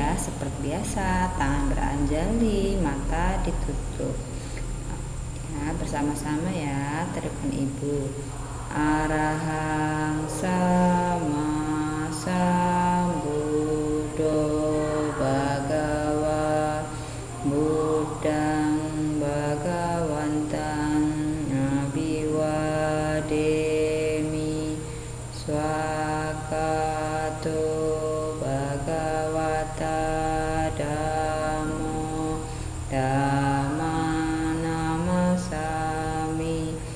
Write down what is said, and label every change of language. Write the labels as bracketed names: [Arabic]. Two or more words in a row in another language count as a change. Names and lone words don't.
[Indonesian] seperti biasa, tangan beranjali, mata ditutup. Ya, bersama-sama ya, teriakan ibu. [Pali] Arahang sama sambuddho bhagawa buddhang bhagawantang abhiwademi swakato bhagavata dhammo dhammanammasami